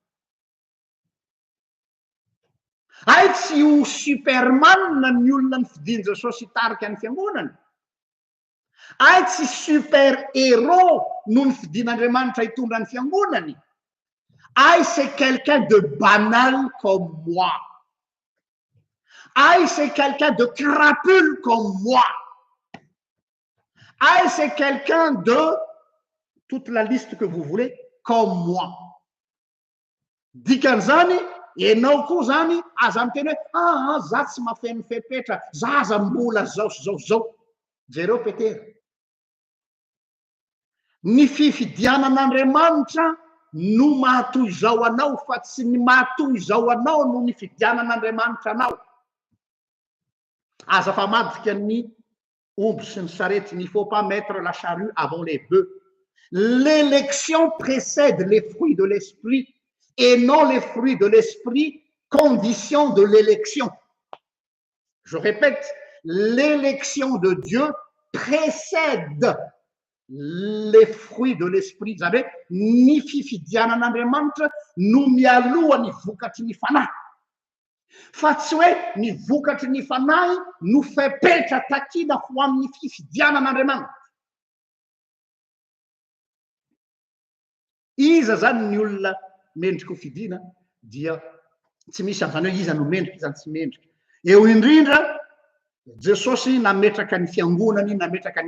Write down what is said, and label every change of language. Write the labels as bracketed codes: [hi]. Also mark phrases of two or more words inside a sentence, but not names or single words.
[mg] ay tsy ho superman ny olona nifidiny Jesosy hitarika ny fiangonany ay tsy [fr] super héros [mg] no nifidin'Andriamanitra hitondra ny fiangonany ay [fr] c'est quelqu'un de banal comme moi ay c'est quelqu'un de crapule comme moi ay c'est quelqu'un de toute la liste que vous voulez comme moi [mg] dikan'izany ianao koa zany aza miteny hoe za tsy mafeno fepetra za aza mbola zao sy zao zao jereo Petera ny fifidianan'Andriamanitra no mahatoy zao anao fa tsy ny mahatoy zao anao no ny fidianan'Andriamanitra anao aza fa madika ny omby sy ny sarety [fr] il faut pas mettre la charrue avant les bœufs l'élection précède les fruits de l'esprit et non les fruits de l'esprit condition de l'élection je répète l'élection de Dieu précède les fruits de l'esprit [mg] zany hoe ny fifidianan'Andriamanitra [fr] no mialoha ny vokatry ny fanahy fa tsy hoe ny vokatry ny fanahy no fepetra takina ho amin'ny fifidianan'Andriamanitra [mg] iza zany ny olona mendrika ho fidiana dia tsy misy an'izany hoe iza no mendrika iza tsy mendrika eo indrindra Jesosy nametraka ny fiangonany nametraka